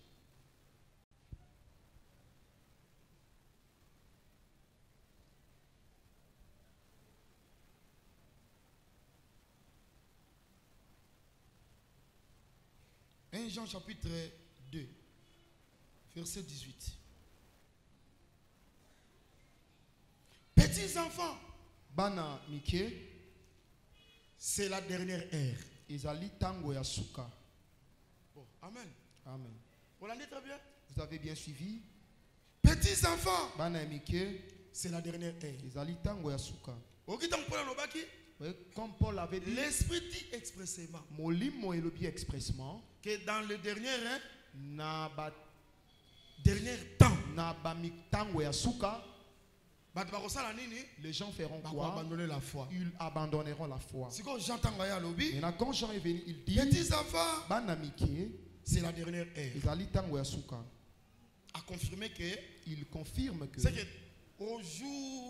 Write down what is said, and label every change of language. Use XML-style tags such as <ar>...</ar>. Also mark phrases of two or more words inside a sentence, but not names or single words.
<fr>Jean chapitre 2, verset 18. Petits enfants,</fr> <ln>Bana Mike,</ln> <fr>c'est la dernière ère.</fr> <ln>Ezali tango ya suka.</ln> <fr>Oh, amen. Amen. Vous l'entendez très bien? Vous avez bien suivi? Petits enfants,</fr> <ln>Bana Mike,</ln> <fr>c'est la dernière ère.</fr> <ln>Ezali tango ya suka.</ln> <fr>Comme Paul avait dit, l'Esprit dit expressément</fr> <ln>Molimo elobi expressement</ln> <fr>que dans le dernier dernier temps,</fr> <ln>na bamitango ya suka,</ln> <fr>les gens feront quoi? Abandonner la foi. Ils abandonneront la foi. Et là, quand Jean est venu, il dit, petits enfants, c'est la dernière ère. A confirmé que, il confirme que, c'est que au jour</fr>